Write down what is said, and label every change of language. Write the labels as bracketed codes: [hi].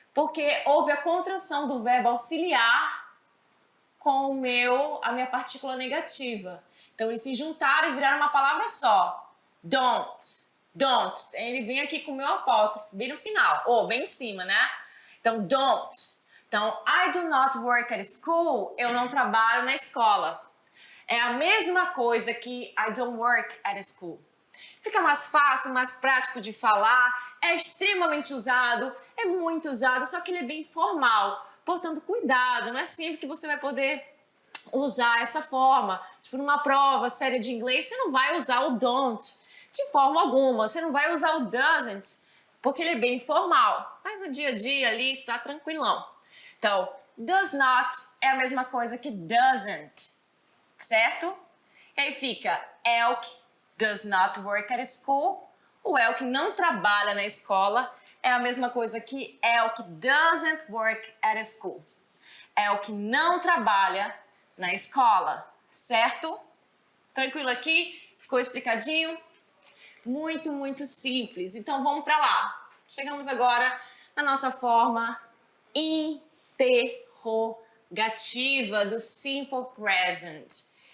[pt] Porque houve a contração do verbo auxiliar com a minha partícula negativa. Então, eles se juntaram e viraram uma palavra só. [en] Don't. Don't. [pt] Ele vem aqui com o meu apóstrofo, bem no final, ou bem em cima, né? Então, don't. Então, [en] I do not work at school. [pt] Eu não trabalho na escola. É a mesma coisa que [en] I don't work at school. [pt] Fica mais fácil, mais prático de falar, é extremamente usado, é muito usado, só que ele é bem formal. Portanto, cuidado, não é sempre que você vai poder usar essa forma. Tipo, numa prova séria de inglês, você não vai usar o don't de forma alguma. Você não vai usar o doesn't, porque ele é bem formal. Mas no dia a dia ali, tá tranquilão. Então, does not é a mesma coisa que doesn't, certo? E aí fica [en] Elk does not work at school. [pt] O Elk não trabalha na escola. É a mesma coisa que Elk [en] doesn't work at school. [pt] Elk não trabalha na escola, certo? Tranquilo aqui? Ficou explicadinho? Muito, muito simples. Então vamos para lá. Chegamos agora na nossa forma interrogativa do simple present.